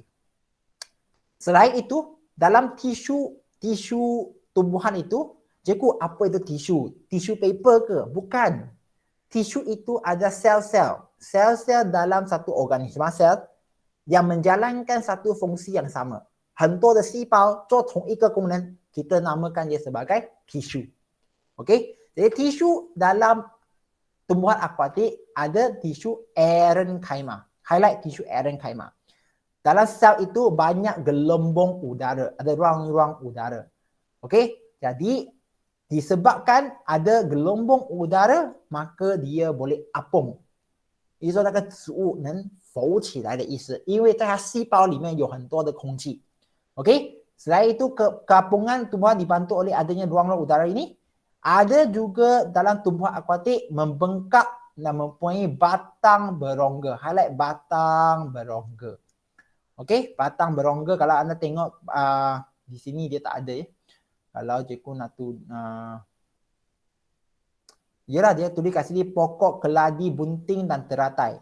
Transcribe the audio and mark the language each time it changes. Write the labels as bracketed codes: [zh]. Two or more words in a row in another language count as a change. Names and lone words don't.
[ms] Selain itu, dalam tisu tumbuhan itu, cikgu apa itu tisu? Tisu paper ke? Bukan. Tisu itu ada sel-sel. Sel-sel dalam satu organisme sel yang menjalankan satu fungsi yang sama. [zh] 很多的细胞做同一个功能, [ms] kita namakan dia sebagai tisu. Okey? Jadi tisu dalam tumbuhan akuatik ada tisu parenchyma. Highlight tisu parenchyma. Dalam sel itu banyak gelembung udara, ada ruang-ruang udara. Okey? Jadi disebabkan ada gelembung udara, maka dia boleh apung. [zh] 也就是说那个植物能浮起来的意思，因为在它细胞里面有很多的空气。Okey? [ms] Selain itu keapungan tumbuhan dibantu oleh adanya ruang-ruang udara ini. Ada juga dalam tumbuhan akuatik membengkak dan mempunyai batang berongga. Highlight batang berongga. Okey? Batang berongga kalau anda tengok di sini dia tak ada Kalau cikgu nak yalah dia tulis kat sini pokok keladi bunting dan teratai.